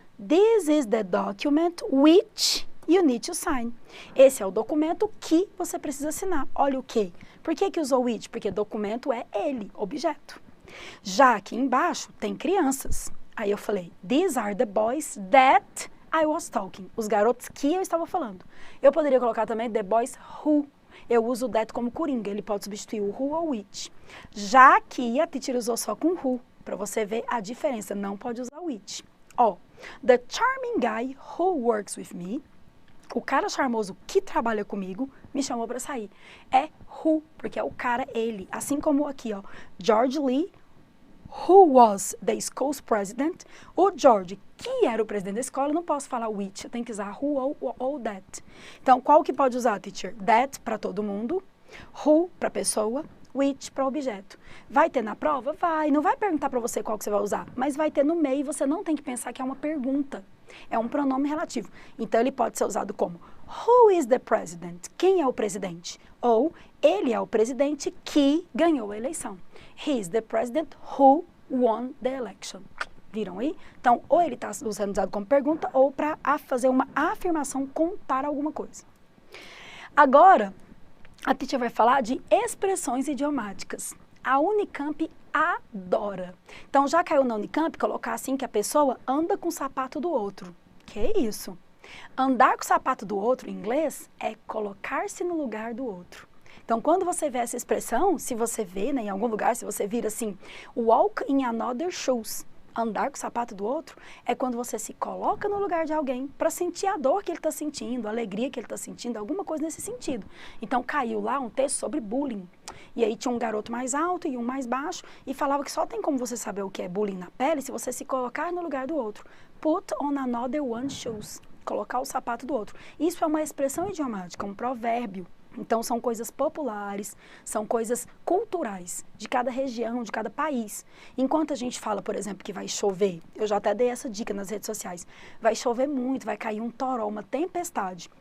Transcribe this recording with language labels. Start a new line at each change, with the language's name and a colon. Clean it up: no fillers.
English: This is the document which you need to sign.
Portuguese: Esse é o documento que você precisa assinar. Olha o que. Por que usou which? Porque documento é ele, objeto. Já aqui embaixo tem crianças. Aí eu falei,
English: these are the boys that I was talking.
Portuguese: Os garotos que eu estava falando. Eu poderia colocar também the boys who. Eu uso o that como coringa. Ele pode substituir o who ou which. Já aqui a teacher usou só com who. Para você ver a diferença. Não pode usar which.
English: Ó, the charming guy who works with me.
Portuguese: O cara charmoso que trabalha comigo me chamou para sair. É who, porque é o cara, ele. Assim como aqui, ó.
English: George Lee, who was the school's president.
Portuguese: O George, que era o presidente da escola, não posso falar which, eu tenho que usar who ou that. Então, qual que pode usar, teacher? That para todo mundo, who para pessoa, which para objeto. Vai ter na prova? Vai. Não vai perguntar para você qual que você vai usar, mas vai ter no meio e você não tem que pensar que é uma pergunta. É um pronome relativo. Então, ele pode ser usado como
English: who is the president?
Portuguese: Quem é o presidente? Ou ele é o presidente que ganhou a eleição.
English: He is the president who won the election.
Portuguese: Viram aí? Então, ou ele está sendo usado como pergunta ou para fazer uma afirmação, contar alguma coisa. Agora, a teacher vai falar de expressões idiomáticas. A Unicamp adora. Então, já caiu na Unicamp, colocar assim que a pessoa anda com o sapato do outro. Que isso? Andar com o sapato do outro, em inglês, é colocar-se no lugar do outro. Então, quando você vê essa expressão, se você vê, né, em algum lugar, se você vira assim,
English: walk in another shoes,
Portuguese: andar com o sapato do outro, é quando você se coloca no lugar de alguém para sentir a dor que ele está sentindo, a alegria que ele está sentindo, alguma coisa nesse sentido. Então, caiu lá um texto sobre bullying. E aí tinha um garoto mais alto e um mais baixo e falava que só tem como você saber o que é bullying na pele se você se colocar no lugar do outro.
English: Put on another one's shoes.
Portuguese: Colocar o sapato do outro. Isso é uma expressão idiomática, um provérbio. Então, são coisas populares, são coisas culturais de cada região, de cada país. Enquanto a gente fala, por exemplo, que vai chover, eu já até dei essa dica nas redes sociais, vai chover muito, vai cair um toró, uma tempestade.